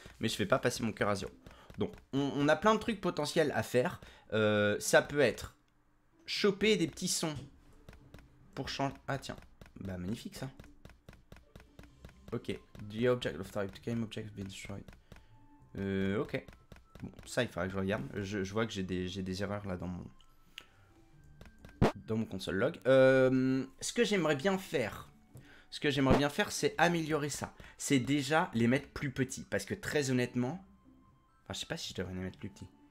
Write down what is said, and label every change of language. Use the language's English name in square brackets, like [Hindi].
[French] Mais je fais pas passer mon cœur à 0. Donc on a plein de trucs potentiels à faire. Ça peut être choper des petits sons pour changer... Ah tiens, bah magnifique ça. [English] Ok, the object of type, the game object has been destroyed. [French] Ok. Bon, ça, il faudra que je regarde. Je vois que j'ai des erreurs là dans mon console log. Ce que j'aimerais bien faire, c'est améliorer ça. C'est déjà les mettre plus petits. Parce que très honnêtement, enfin, je sais pas si je devrais les mettre plus petits.